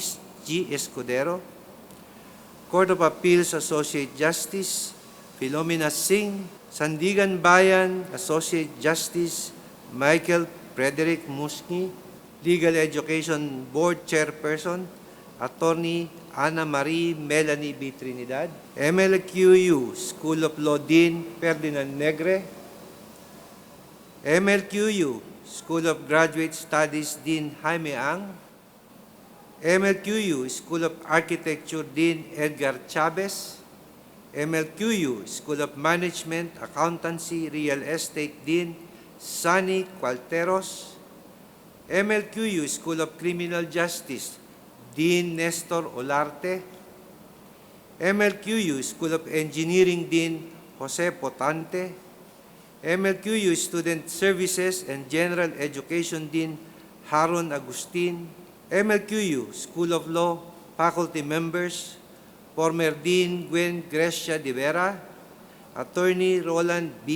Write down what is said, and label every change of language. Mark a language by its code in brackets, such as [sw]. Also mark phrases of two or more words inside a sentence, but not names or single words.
[en] Escudero, Court of Appeals Associate Justice Philomena Singh, Sandigan Bayan Associate Justice Michael Frederick Musni, Legal Education Board Chairperson Attorney Ana Marie Melanie B. Trinidad, MLQU School of Law Dean Ferdinand Negre, MLQU School of Graduate Studies Dean Jaime Ang, MLQU School of Architecture Dean Edgar Chavez, MLQU School of Management, Accountancy, Real Estate Dean Sunny Cualteros, MLQU School of Criminal Justice Dean Nestor Olarte, MLQU School of Engineering Dean Jose Potante, MLQU Student Services and General Education Dean Haron Agustin, MLQU School of Law Faculty Members, former Dean Gwen Grecia de Vera, Attorney Roland B.